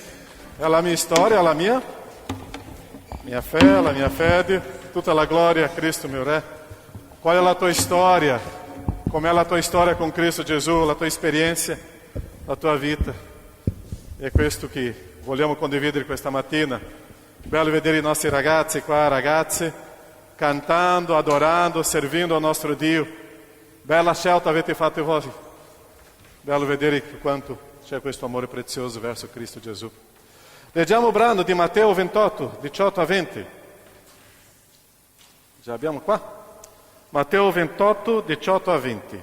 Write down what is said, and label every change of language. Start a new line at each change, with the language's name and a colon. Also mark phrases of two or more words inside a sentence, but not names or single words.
Italian: È la mia storia, la mia fede, la mia fede, tutta la gloria a Cristo mio Re. Qual è la tua storia? Com'è la tua storia con Cristo Gesù, la tua esperienza, la tua vita? È questo che vogliamo condividere questa mattina. Bello vedere i nostri ragazzi qua, ragazze, cantando, adorando,
Portuguese: servindo ao
Italian: nostro Dio. Bella scelta avete fatto voi. Bello vedere quanto c'è questo amore prezioso verso Cristo Gesù. Leggiamo il brano di Matteo 28, 18 a 20. Già abbiamo qua? Matteo 28, 18 a 20.